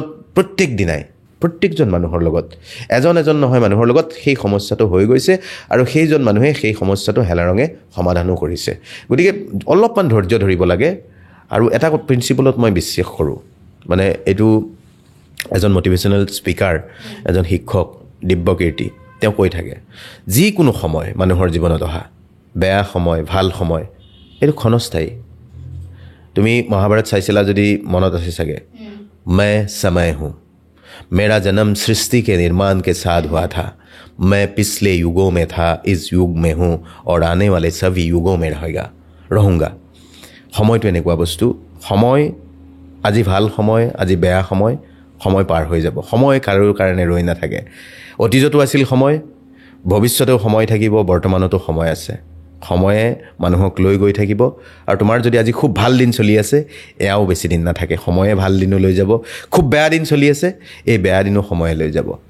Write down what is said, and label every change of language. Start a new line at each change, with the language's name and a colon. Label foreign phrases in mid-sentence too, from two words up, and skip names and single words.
Assamese: প্ৰত্যেক দিনাই প্ৰত্যেকজন মানুহৰ লগত এজন নহয় মানুহৰ লগত সেই সমস্যাটো হৈ গৈছে আৰু সেইজন মানুহে সেই সমস্যাটো হেলাৰঙে সমাধানো কৰিছে গতিকে অলপমান ধৈৰ্য ধৰিব লাগে আৰু এটা প্ৰিন্সিপলত মই বিশ্বাস কৰোঁ মানে এইটো এজন
English: motivational speaker
Assamese: এজন শিক্ষক দিব্যকীৰ্তি তেওঁ কৈ থাকে যিকোনো সময় মানুহৰ জীৱনত অহা বেয়া সময় ভাল সময় এইটো ক্ষণস্থায়ী তুমি মহাভাৰত চাইছিলা যদি মনত আছে চাগে
Hindi: मैं समय हूँ मेरा जन्म सृष्टि के निर्माण के साथ हुआ था मैं पिछले युगों में था इस युग में हूँ और आने वाले सभी युगों में रहूँगा
Assamese: সময়টো এনেকুৱা বস্তু সময় আজি ভাল সময় আজি বেয়া সময় সময় পাৰ হৈ যাব সময় কাৰোৰ কাৰণে ৰৈ নাথাকে অতীততো আছিল সময় ভৱিষ্যতেও সময় থাকিব বৰ্তমানতো সময় আছে সময়ে মানুহক লৈ গৈ থাকিব আৰু তোমাৰ যদি আজি খুব ভাল দিন চলি আছে এয়াও বেছি দিন নাথাকে সময়ে ভাল দিনো লৈ যাব খুব বেয়া দিন চলি আছে এই বেয়া দিনো সময়ে লৈ যাব